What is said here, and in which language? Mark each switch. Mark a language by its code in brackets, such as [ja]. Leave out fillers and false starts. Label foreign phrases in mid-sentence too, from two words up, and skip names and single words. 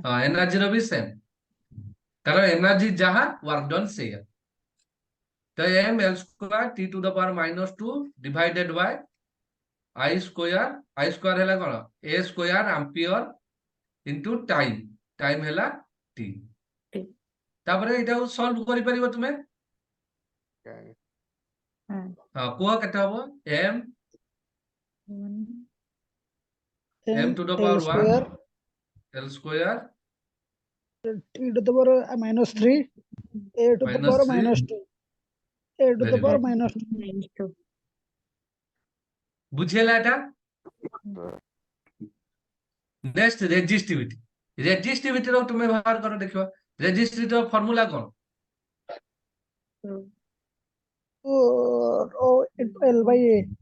[or] ହଁ ଏନର୍ଜି ର ବି ସେମ୍ କାରଣ ଏନର୍ଜି ଯାହା [en] work done [or] ସେଇଆ ତ [en] M L square T to the power -2 divided by I square [or] ହେଲା କଣ [en] A square ampere into time [or] ହେଲା T ତାପରେ ଏଇଟାକୁ ସଲ୍ଭ କରିପାରିବ ତୁମେ ହଁ କୁହ କେତେ ହବ M [en] M to the L power 1 square L square T to the power -3 A to the power -3 -2 A to the Very power good. -2 [or] ବୁଝିହେଲା ଏଟା [en] next resistivity [or] ର ତୁମେ ବାହାର କର ଦେଖିବା ରେଜିଷ୍ଟିଭିଟି ର ଫର୍ମୁଲା କଣ [en] O into L by A.